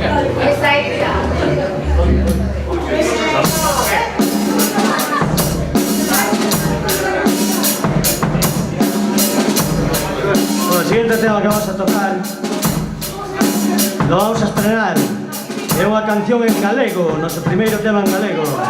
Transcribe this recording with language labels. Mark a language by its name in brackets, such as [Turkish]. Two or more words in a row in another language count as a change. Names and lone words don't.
[Spanish] Bueno, el siguiente tema que vamos a tocar lo vamos a estrenar. [Galician] É unha canción en galego, noso primeiro tema en galego.